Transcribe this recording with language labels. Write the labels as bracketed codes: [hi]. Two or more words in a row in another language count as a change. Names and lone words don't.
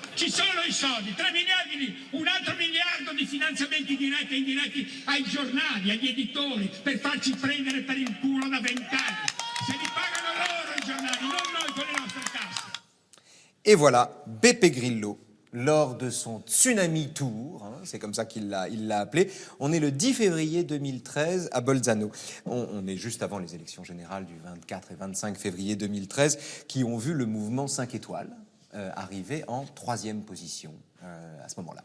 [it] sono i soldi? 3 miliardi lì, un altro miliardo di finanziamenti diretti e indiretti ai giornali, agli editori, per farci prendere per il culo da 20 anni. Se li pagano loro i giornali, non noi con le nostre tasse. [fr] Et voilà, Beppe Grillo, lors de son Tsunami Tour, hein, c'est comme ça qu'il l'a appelé. On est le 10 février 2013 à Bolzano. On est juste avant les élections générales du 24 et 25 février 2013 qui ont vu le mouvement 5 étoiles arriver en 3e position à ce moment-là.